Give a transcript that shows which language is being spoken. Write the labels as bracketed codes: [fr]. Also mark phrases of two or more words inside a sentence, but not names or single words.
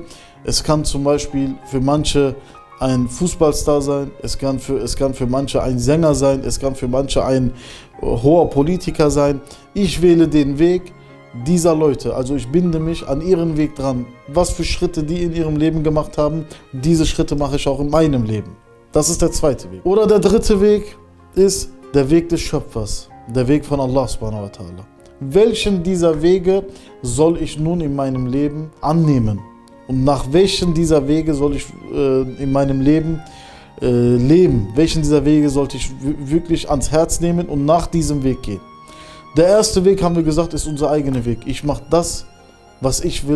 [de] Es kann zum Beispiel für manche ein Fußballstar sein, es kann für manche ein Sänger sein, es kann für manche ein hoher Politiker sein. Ich wähle den Weg dieser Leute, also ich binde mich an ihren Weg dran. Was für Schritte die in ihrem Leben gemacht haben, diese Schritte mache ich auch in meinem Leben. Das ist der zweite Weg. Oder der dritte Weg ist der Weg des Schöpfers, der Weg von Allah [ar] سبحانه وتعالى. [de] Welchen dieser Wege soll ich nun in meinem Leben annehmen? Und nach welchen dieser Wege soll ich in meinem Leben leben? Welchen dieser Wege sollte ich wirklich ans Herz nehmen und nach diesem Weg gehen? Der erste Weg, haben wir gesagt, ist unser eigener Weg. Ich mache das, was ich will.